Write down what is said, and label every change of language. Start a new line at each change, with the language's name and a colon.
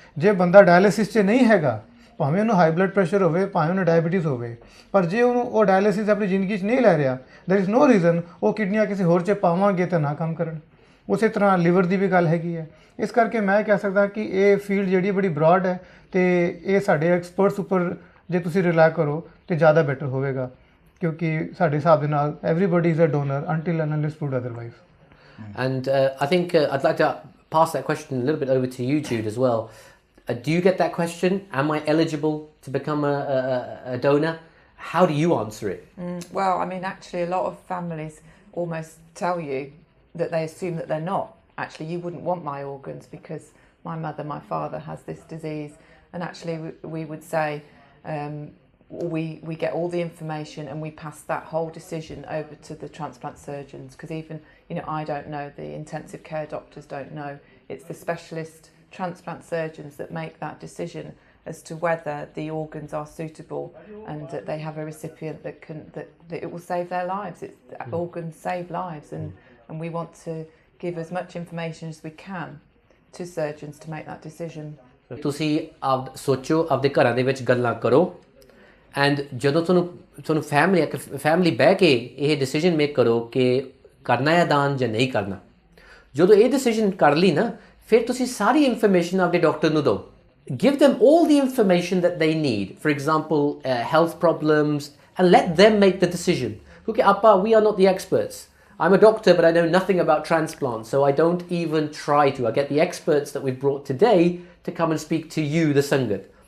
Punjabi: ਜੇ ਬੰਦਾ ਡਾਇਲਿਸਿਸ 'ਚ ਨਹੀਂ ਹੈਗਾ, ਭਾਵੇਂ ਉਹਨੂੰ ਹਾਈ ਬਲੱਡ ਪ੍ਰੈਸ਼ਰ ਹੋਵੇ, ਭਾਵੇਂ ਉਹਨੂੰ ਡਾਇਬਟੀਜ਼ ਹੋਵੇ, ਪਰ ਜੇ ਉਹਨੂੰ ਉਹ ਡਾਇਲਿਸਿਸ ਆਪਣੀ ਜ਼ਿੰਦਗੀ 'ਚ ਨਹੀਂ ਲੈ ਰਿਹਾ,
English: there is no reason
Punjabi: ਉਹ ਕਿਡਨੀਆਂ ਕਿਸੇ ਹੋਰ 'ਚ ਪਾਵਾਂਗੇ ਤਾਂ ਨਾ ਕੰਮ ਕਰਨ। ਉਸੇ ਤਰ੍ਹਾਂ ਲਿਵਰ ਦੀ ਵੀ ਗੱਲ ਹੈਗੀ ਹੈ। ਇਸ ਕਰਕੇ ਮੈਂ ਕਹਿ ਸਕਦਾ ਕਿ ਇਹ ਫੀਲਡ ਜਿਹੜੀ ਬੜੀ ਬਰੋਡ ਹੈ ਅਤੇ ਇਹ ਸਾਡੇ ਐਕਸਪਰਟਸ ਉੱਪਰ ਜੇ ਤੁਸੀਂ ਰਿਲਾਈ ਕਰੋ ਤਾਂ ਜ਼ਿਆਦਾ ਬੈਟਰ ਹੋਵੇਗਾ, ਕਿਉਂਕਿ ਸਾਡੇ ਹਿਸਾਬ ਦੇ ਨਾਲ
English: Everybody is a donor until and unless proved otherwise. And I think I'd like to pass that question a little bit over to you, Jude, as well. Do you get that question? Am I eligible to become a donor? How do you answer it? Well, I mean, actually, a lot of families almost tell you that they assume that they're not. Actually, you wouldn't want my organs because my mother, my father has this disease. And actually, we would say we get all the information and we pass that whole decision over to the transplant surgeons, because even, you know, I don't know, the intensive care doctors don't know. It's the specialist transplant surgeons that make that decision as to whether the organs are suitable and that they have a recipient that it will save their lives. Organs save lives, and we want to give as much information as we can to surgeons to make that decision.
Punjabi: ਤੁਸੀਂ ਸੋਚੋ, ਆਪਦੇ ਘਰਾਂ ਦੇ ਵਿੱਚ ਗੱਲਾਂ ਕਰੋ, and ਜਦੋਂ ਤੁਹਾਨੂੰ ਫੈਮਿਲੀ ਬਹਿ ਕੇ ਇਹ ਡਿਸੀਜਨ ਮੇਕ ਕਰੋ ਕਿ ਕਰਨਾ ਹੈ ਦਾਨ ਜਾਂ ਨਹੀਂ ਕਰਨਾ। ਜਦੋਂ ਇਹ ਡਿਸੀਜਨ ਕਰ ਲਈ ਨਾ, ਫਿਰ ਤੁਸੀਂ ਸਾਰੀ ਇਨਫੋਰਮੇਸ਼ਨ ਆਪਦੇ ਡਾਕਟਰ ਨੂੰ ਦਿਓ।
English: Give them all the information that they need, for example, health problems, and let them make the decision. Because Appa, we are not the experts. I'm a doctor, but I know nothing about transplant, so I don't even try to. I get the experts that we've brought today to come and speak to you, the Sangat.